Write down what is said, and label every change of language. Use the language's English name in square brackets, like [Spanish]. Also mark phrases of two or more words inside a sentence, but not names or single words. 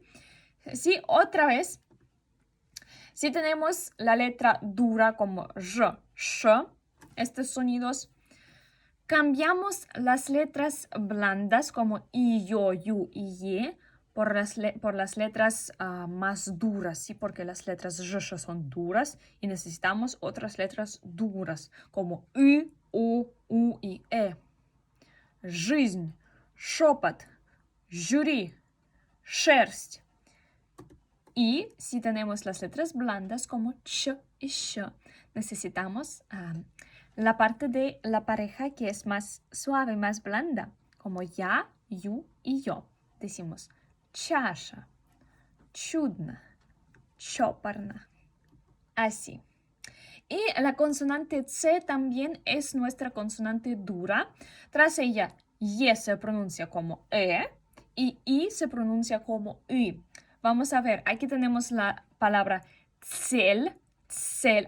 [Spanish] Sí, otra vez, si tenemos la letra dura como r, sh, estos sonidos, cambiamos las letras blandas como i, yo, yu y ye por las letras más duras, ¿sí? Porque las letras sh son duras y necesitamos otras letras duras como y, u y e. [Russian] Жизнь, шепот, жюри, шерсть. [Spanish] Y si tenemos las letras blandas como ch y sh, necesitamos la parte de la pareja que es más suave, más blanda, como ya, yu y yo. Decimos [Russian] чаша, чудна, чопорна. [Spanish] Así. Y la consonante C también es nuestra consonante dura. Tras ella, Y se pronuncia como E y I se pronuncia como I. Vamos a ver, aquí tenemos la palabra [Russian] цель, цель.